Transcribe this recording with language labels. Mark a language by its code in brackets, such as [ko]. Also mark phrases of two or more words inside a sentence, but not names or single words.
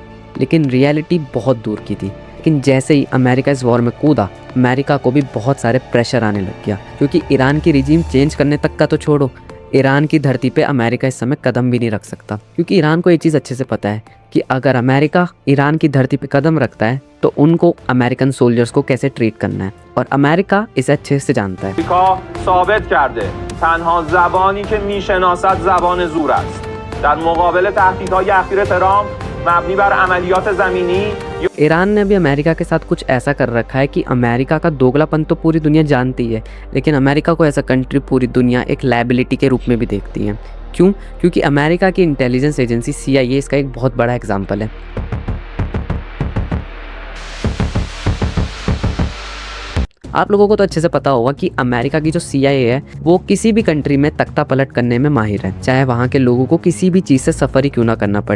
[hi] लेकिन रियलिटी बहुत दूर की थी। लेकिन जैसे ही अमेरिका इस वॉर में कूदा, अमेरिका को भी बहुत सारे प्रेशर आने लग गया, क्योंकि ईरान की [en] regime change [hi] करने तक का तो छोड़ो, ईरान की धरती पे अमेरिका इस समय कदम भी नहीं रख सकता, क्योंकि ईरान को ये चीज़ अच्छे से पता है कि अगर अमेरिका ईरान की धरती पे कदम रखता है तो उनको [en] American soldiers [hi] को कैसे ट्रीट करना है, और अमेरिका इसे अच्छे से जानता है। [fa] ثابت کرده تنها زبانی که میشناسد زبان زور است در مقابل تهدیدهای اخیر ترامپ مبنی بر عملیات زمینی। [hi] ईरान ने भी अमेरिका के साथ कुछ ऐसा कर रखा है कि अमेरिका का दोगलापन तो पूरी दुनिया जानती है, लेकिन अमेरिका को ऐसा कंट्री पूरी दुनिया एक लायबिलिटी के रूप में भी देखती है। क्यों? क्योंकि अमेरिका की [en] intelligence agency [hi] CIA इसका एक बहुत बड़ा एग्जाम्पल है। आप लोगों को तो अच्छे से पता होगा कि अमेरिका की जो CIA है वो किसी भी कंट्री में तख्ता पलट करने में माहिर है, चाहे वहाँ के लोगों को किसी भी चीज़ से सफ़र ही क्यों ना करना पड़े।